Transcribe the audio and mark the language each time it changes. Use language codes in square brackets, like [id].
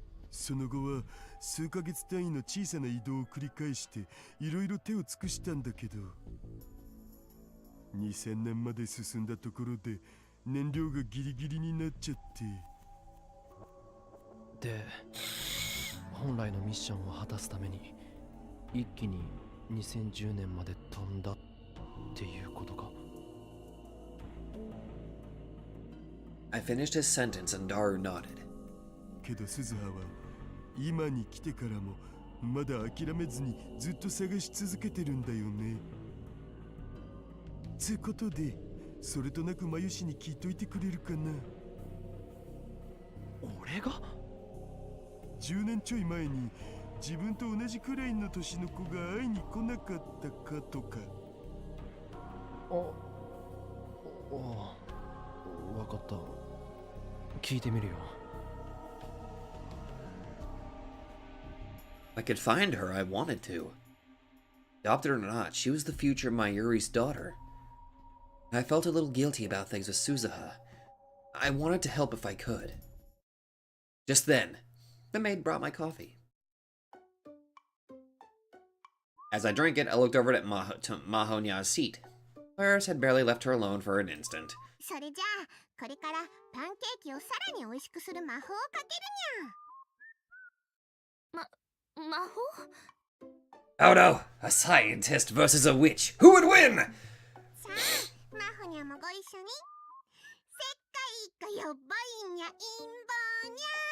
[ja] その後は数ヶ月単位の小さな移動を繰り返していろいろ手を尽くしたんだけど、2000年まで進んだところで燃料がギリギリになっちゃって。で、本来のミッションを果たすために一気に2010年まで飛んだっていうことか。 [en] I finished his sentence and Daru nodded. [ja] けど鈴葉は今に来てからもまだ諦めずにずっと探し続けてるんだよね。つうことで、それとなく眉氏に聞いといてくれるかな。俺が 10年ちょい前に自分と同じくらいの年の子が会いに来なかったかとか。わかった。聞いてみるよ。 [en] If I could find her, I wanted to. Adopted or not, she was the future Mayuri's daughter. I felt a little guilty about things with Suzuha. I wanted to help if I could. Just then, the maid brought my coffee. As I drank it, I looked over at Mahonya's seat. Clarice had barely left her alone for an instant. [ja] それじゃあこれからパンケーキをさらに美味しくする魔法をかけるにゃ。魔法？ [en] Oh no! A scientist versus a witch! Who would win? [ja] さあ、マホニャもご一緒に。世界がやばいにゃ、陰謀にゃ。